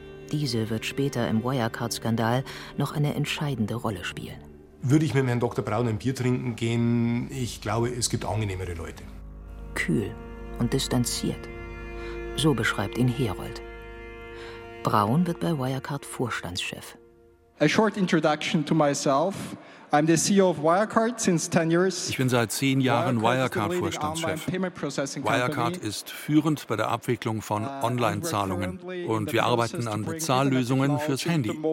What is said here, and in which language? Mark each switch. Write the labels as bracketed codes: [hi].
[de] Diese wird später im Wirecard-Skandal noch eine entscheidende Rolle spielen. Würde ich mit Herrn Dr. Braun ein Bier trinken gehen? Ich glaube, es gibt angenehmere Leute. Kühl und distanziert. So beschreibt ihn Herold. Braun wird bei Wirecard Vorstandschef. [en] A short introduction to myself. I'm the CEO of Wirecard since 10 years. [de] Ich bin seit 10 Jahren Wirecard-Vorstandschef. Wirecard ist führend bei der Abwicklung von Online-Zahlungen. Und wir arbeiten an Bezahllösungen fürs Handy.